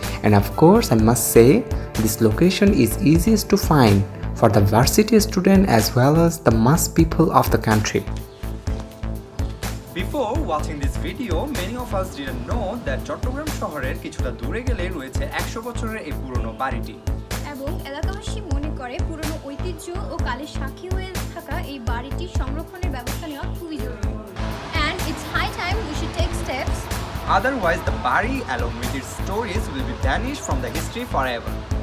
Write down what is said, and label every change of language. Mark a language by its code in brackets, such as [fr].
[en] And of course, I must say this location is easiest to find for the varsity student as well as the mass people of the country. Before watching this video, many of us didn't know that [bn] Chittagong শহরের কিছুটা দূরে গেলে রয়েছে 100 বছরের এই পুরনো বাড়িটি। এবং এলাকাবাসী মনে করে পুরনো ঐতিহ্য ও কালের সাক্ষী হয়ে থাকা এই বাড়িটির সংরক্ষণের ব্যবস্থা নেওয়া খুবই জরুরি। [en] And it's high time we should take steps. Otherwise, the Bari along with its stories will be vanished from the history forever.